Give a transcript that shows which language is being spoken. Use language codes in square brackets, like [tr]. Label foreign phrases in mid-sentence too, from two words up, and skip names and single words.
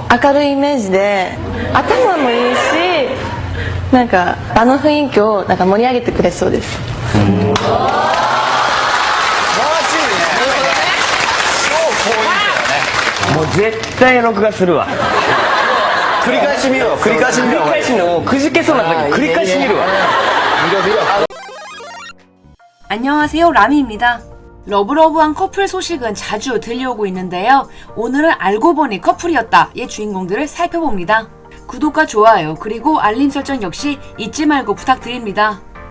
[ja] 明るいイメージで頭もいいし、なんか場の雰囲気をなんか盛り上げてくれそうです。素晴らしいね。超好印象だね。もう絶対録画するわ。繰り返し見よう。繰り返し見よう。繰り返しのくじけそうな時繰り返し見るわ。 [ko] 안녕하세요, 라미입니다. 러브러브한 커플 소식은 자주 들려오고 있는데요. 오늘은 알고 보니 커플이었다의 주인공들을 살펴봅니다. 구독과 좋아요 그리고 알림 설정 역시 잊지 말고 부탁드립니다.